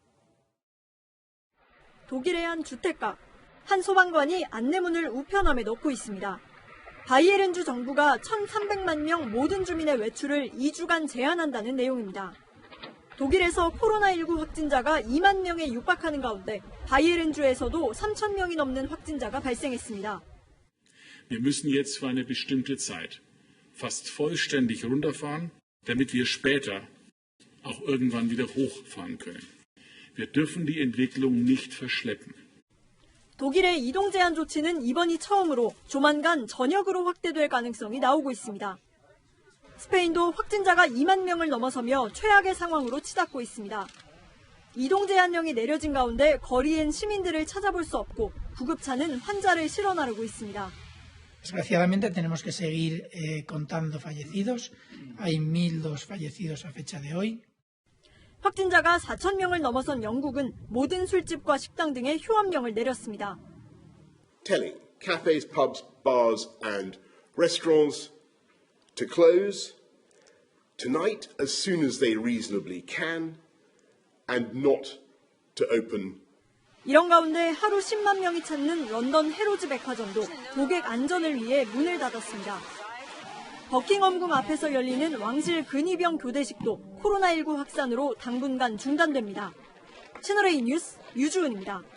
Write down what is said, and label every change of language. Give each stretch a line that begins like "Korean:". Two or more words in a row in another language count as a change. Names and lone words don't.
Korean: 독일의 한 주택가, 한 소방관이 안내문을 우편함에 넣고 있습니다. 바이에른주 정부가 1,300만 명 모든 주민의 외출을 2주간 제한한다는 내용입니다. 독일에서 코로나19 확진자가 2만 명에 육박하는 가운데 바이에른주에서도 3천 명이 넘는 확진자가 발생했습니다.
German: Wir müssen jetzt für eine bestimmte Zeit fast vollständig runterfahren, damit wir später auch irgendwann wieder hochfahren können. Wir dürfen die Entwicklung nicht verschleppen.
Korean: 독일의 이동 제한 조치는 이번이 처음으로 조만간 전역으로 확대될 가능성이 나오고 있습니다. 스페인도 확진자가 2만 명을 넘어서며 최악의 상황으로 치닫고 있습니다. 이동 제한령이 내려진 가운데 거리엔 시민들을 찾아볼 수 없고 구급차는 환자를 실어 나르고 있습니다.
Spanish: Desgraciadamente tenemos que seguir contando fallecidos. Hay 1.002 fallecidos a fecha de hoy.
Korean: 확진자가 4천 명을 넘어선 영국은 모든 술집과 식당 등에 휴업령을 내렸습니다.
English: Telling cafes, pubs, bars and restaurants to close tonight as soon as they reasonably can and not to open.
Korean: 이런 가운데 하루 10만 명이 찾는 런던 해로즈 백화점도 고객 안전을 위해 문을 닫았습니다. 버킹엄궁 앞에서 열리는 왕실 근위병 교대식도 코로나19 확산으로 당분간 중단됩니다. 채널A 뉴스 유주은입니다.